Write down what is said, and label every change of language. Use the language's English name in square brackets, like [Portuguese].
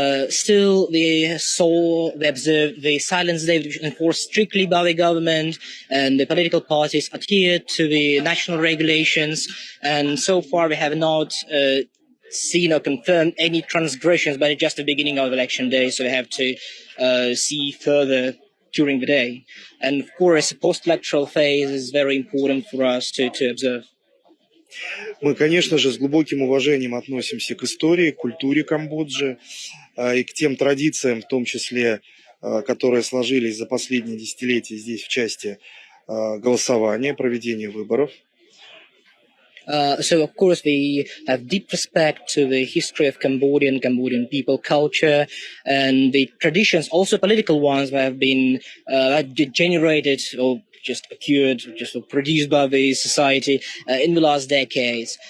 [English] Still, they observed the silence day enforced strictly by the government, and the political parties adhered to the national regulations. And so far, we have not seen or confirmed any transgressions, but it's just the beginning of election day, so we have to see further during the day. And of course, the post-electoral phase is very important for us to observe. [Russian] Мы, конечно же, с глубоким уважением относимся к истории, к культуре Камбоджи и к тем традициям, в том числе, которые сложились за последние десятилетия здесь в части голосования, проведения выборов. [English] So, of course, we have deep respect to the history of Cambodian people, culture, and the traditions, also political ones, that have been generated or just occurred, just produced by the society in the last decades.